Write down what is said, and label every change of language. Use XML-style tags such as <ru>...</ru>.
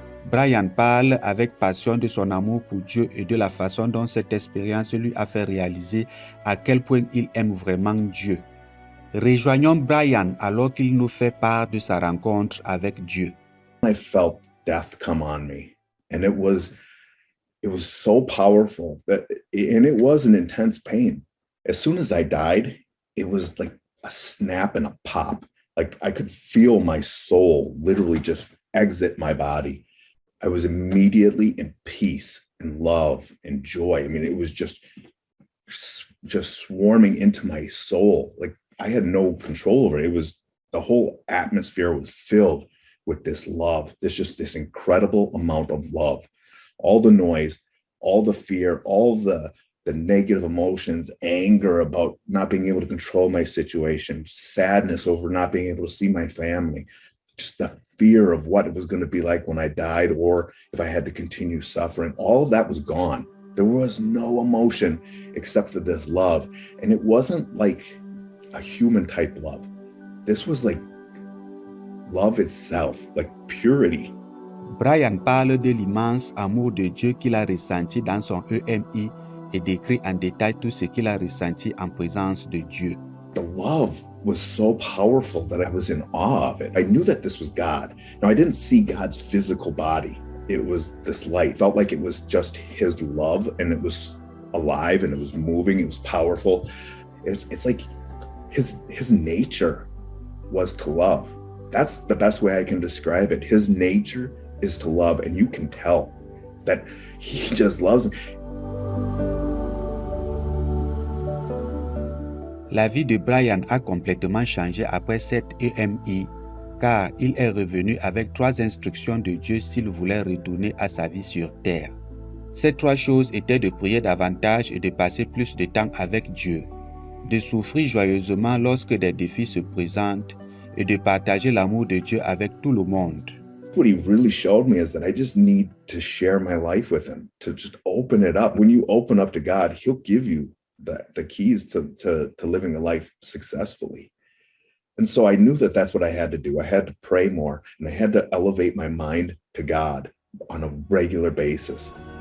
<fr>Brian parle avec passion de son amour pour Dieu et de la façon dont cette expérience lui a fait réaliser à quel point il aime vraiment Dieu. Rejoignons Brian alors qu'il nous fait part de sa rencontre avec Dieu.</fr> <en>I felt death come on me. And it was so powerful and it was an intense pain. As soon as I died, it was like a snap and a pop. Like I could feel my soul literally just exit my body. I was immediately in peace and love and joy. I mean, it was just swarming into my soul. Like I had no control over it. It was the whole atmosphere was filled with this love. There's just this incredible amount of love. All the noise, all the fear, all the negative emotions, anger about not being able to control my situation, sadness over not being able to see my family, just the fear of what it was going to be like when I died or if I had to continue suffering. All of that was gone. There was no emotion except for this love. And it wasn't like a human type love. This was like love itself, like purity.</en> <fr>Brian parle de l'immense amour de Dieu qu'il a ressenti dans son EMI et décrit en détail tout ce qu'il a ressenti en présence de Dieu.</fr> <en>The love was so powerful that I was in awe of it. I knew that this was God. Now, I didn't see God's physical body. It was this light. It felt like it was just his love, and it was alive, and it was moving. It was powerful. It's like his nature was to love. That's the best way I can describe it. His nature is to love, and you can tell that he just loves me.</en> <fr>La vie de Brian a complètement changé après cette EMI, car il est revenu avec 3 instructions de Dieu s'il voulait retourner à sa vie sur terre. Ces 3 choses étaient de prier davantage et de passer plus de temps avec Dieu, de souffrir joyeusement lorsque des défis se présentent et de partager l'amour de Dieu avec tout le monde.</fr> <en>What he really showed me is that I just need to share my life with him, to just open it up. When you open up to God, he'll give you the keys to living a life successfully. And so I knew that that's what I had to do. I had to pray more, and I had to elevate my mind to God on a regular basis.</en>